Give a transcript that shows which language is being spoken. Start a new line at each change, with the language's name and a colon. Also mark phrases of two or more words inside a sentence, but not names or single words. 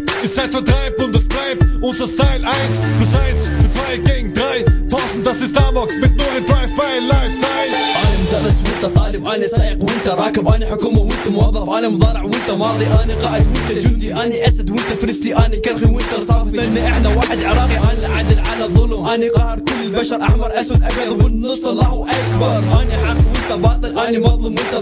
German: ist Zeitvertreib und es bleibt unser Style 1+1 mit 2 gegen 3. 1000, das ist Amox mit nur ein Drive-by-Lifestyle.
Arabic: أنا مدرس وأنت طالب، أنا سائق وأنت راكب، أنا حكومة وأنت موظف، أنا مضارع وأنت ماضي، أنا قائد وأنت جندي، أنا أسد وأنت فرستي، أنا كرخي وأنت صافي، لأن إحنا واحد عراقي، أنا عدل على الظلم، أنا قاهر كل البشر، أحمر أسود أبيض والنص الله أكبر، أنا حق وأنت باطل، أنا مظلم وأنت